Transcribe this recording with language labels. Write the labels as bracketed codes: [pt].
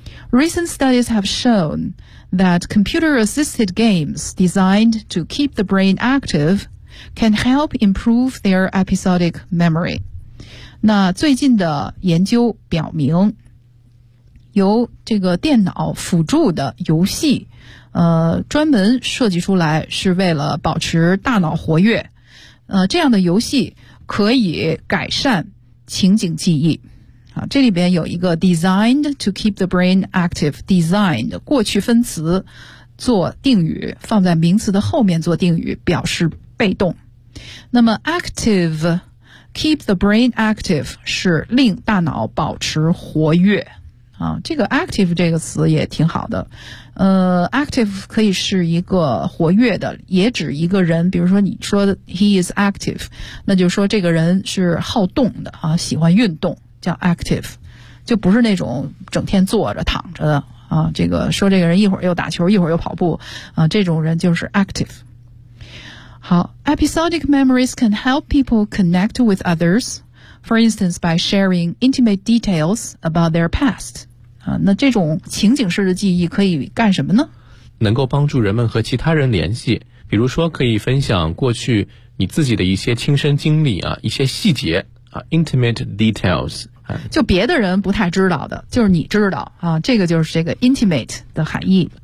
[en] Recent studies have shown that computer-assisted games designed to keep the brain active can help improve their episodic memory. [zh] 那最近的研究表明由这个电脑辅助的游戏专门设计出来是为了保持大脑活跃，这样的游戏可以改善情景记忆。啊，这里边有一个 [en] designed to keep the brain active, designed, [zh] 过去分词做定语，放在名词的后面做定语表示被动。那么 active, [en] keep the brain active [zh] 是令大脑保持活跃。啊，这个 active 这个词也挺好的，active 可以是一个活跃的，也指一个人，比如说你说 [en] he is active, [zh] 那就说这个人是好动的啊，喜欢运动叫 active, 就不是那种整天坐着躺着的啊。这个说这个人一会儿又打球一会儿又跑步啊，这种人就是 active。 [en] 好， episodic memories can help people connect with othersFor instance, by sharing intimate details about their past. [zh] 啊，那这种情景式的记忆可以干什么呢？能够帮助人们和其他人联系，比如说可以分享过去你自己的一些亲身经历啊，一些细节啊 ， [en] intimate details. [zh] 就别的人不太知道的，就是你知道啊，这个就是这个 intimate 的含义。